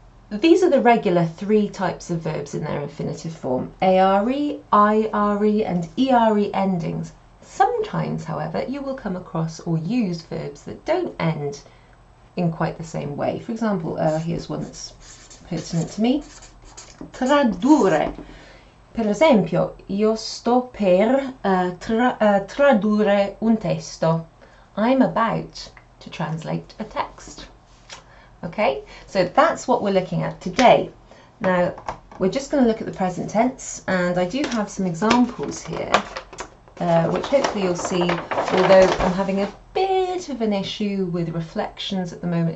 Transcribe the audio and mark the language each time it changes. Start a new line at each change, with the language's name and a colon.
English: These are the regular three types of verbs in their infinitive form: ARE, IRE, and ERE endings. Sometimes, however, you will come across or use verbs that don't end in quite the same way. For example, here's one that's pertinent to me.
Italian: Tradurre. Per esempio, io sto per tradurre un testo.
English: I'm about to translate a text. Okay, so that's what we're looking at today. Now, we're just going to look at the present tense, and I do have some examples here, which hopefully you'll see, although I'm having a bit of an issue with reflections at the moment.